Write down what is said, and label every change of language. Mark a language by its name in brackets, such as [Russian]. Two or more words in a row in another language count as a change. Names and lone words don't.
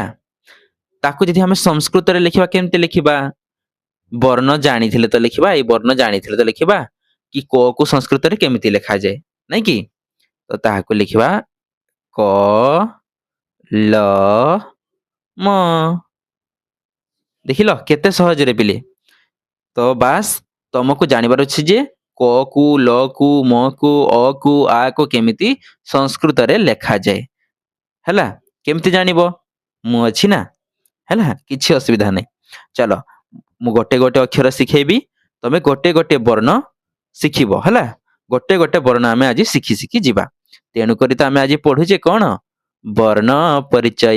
[Odia] ତାକୁ ଯଦି ଆମେ ସଂସ୍କୃତ ରେ ଲେଖିବା କେମିତି ଲେଖିବା ବର୍ଣ୍ଣ ଜାଣିଥିଲେ ତ ଲେଖିବା ଏଇ ବର୍ଣ୍ଣ ଜାଣିଥିଲେ ତ ଲେଖିବା କି କ କୁ ସଂସ୍କୃତ ରେ କେମିତି ଲେଖା ଯାଏ ନାହିଁ କି ତ ତାହାକୁ ଲେଖିବା କ ଲ ମ। ଦେଖିଲ କେତେ ସହଜ ରେ ପିଲେ। ତ ବାସ୍ ତୁମକୁ ଜାଣିବାର ଅଛି ଯେ କ କୁ ଲ କୁ ମ କୁ ଅ କୁ ଆ କୁ କେମିତି ସଂସ୍କୃତ ରେ ଲେଖା ଯାଏ ହେଲା। କେମିତି ଜାଣିବ ମୁଁ ଅଛି ନା ହେଲା କିଛି ଅସୁବିଧା ନାହିଁ। ଚାଲ ମୁଁ ଗୋଟେ ଗୋଟେ ଅକ୍ଷର ଶିଖେଇବି ତମେ ଗୋଟେ ଗୋଟେ ବର୍ଣ୍ଣ ଶିଖିବ ହେଲା। ଗୋଟେ ଗୋଟେ ବର୍ଣ୍ଣ ଆମେ ଆଜି ଶିଖି ଶିଖି ଯିବା। ତେଣୁ କରି ତ ଆମେ ଆଜି ପଢ଼ୁଛେ କେଉଁ ବର୍ଣ୍ଣ ପରିଚୟ।